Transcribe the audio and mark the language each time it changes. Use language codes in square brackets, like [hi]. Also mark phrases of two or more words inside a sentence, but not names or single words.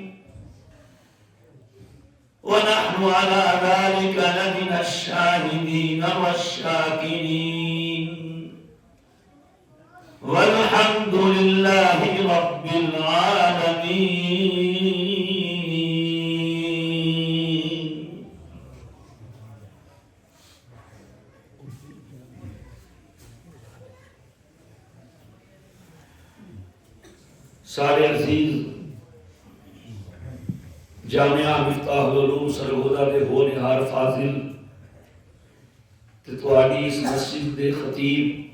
[ar] ونحن على ذلك لمن الشاهدين والشاكرين، والحمد لله رب العالمين. [pa] سارے عزیز جامعہ مفتاح العلوم سرگودھا دے ہونہار فاضل تے تہاڈی اس مسجد دے خطیب